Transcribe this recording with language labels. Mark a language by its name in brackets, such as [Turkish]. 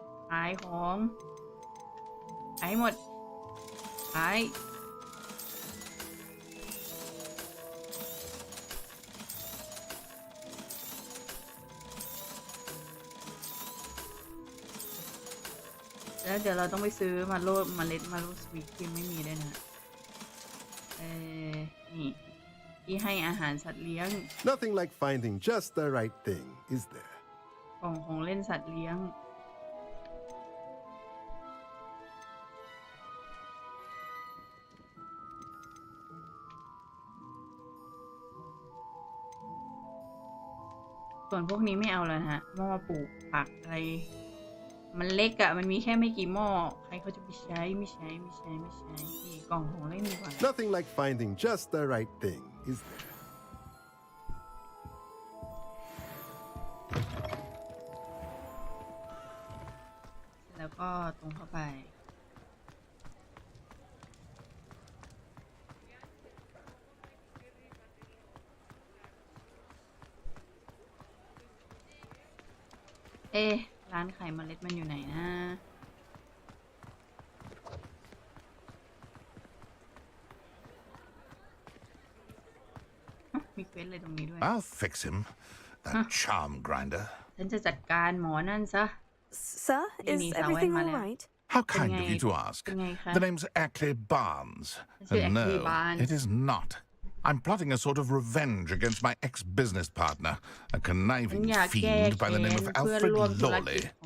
[Thai] ขายของขายหมดขายแล้วเดี๋ยวเราต้องไปซื้อเมล็ดมาโลสวีทยังไม่มีด้วยนะนี่ที่ให้อาหารสัตว์เลี้ยง [English] Nothing like finding just the right thing, is there? [Thai] กล่องของเล่นสัตว์เลี้ยงส่วนพวกนี้ไม่เอาแล้วนะฮะหม้อปลูกผักอะไรมันเล็กอะมันมีแค่ไม่กี่หม้อใครเขาจะไปใช้ไม่ใช้นี่กล่องของเล่นดีกว่า [English] Nothing like finding just the right thing, is there? [Thai] แล้วก็ตรงเข้าไปร้านขายเมล็ดมันอยู่ไหนนะมีเควสเลยตรงนี้ด้วย [English] I'll fix him, that charm grinder. [Thai] ฉันจะจัดการหมอนั่นซะ [English] Sir, is everything all right? How kind of you to ask. The name's Ackley Barnes. No, it is not. I'm plotting a sort of revenge against my ex-business partner, a conniving fiend by the name of Alfred Lawley.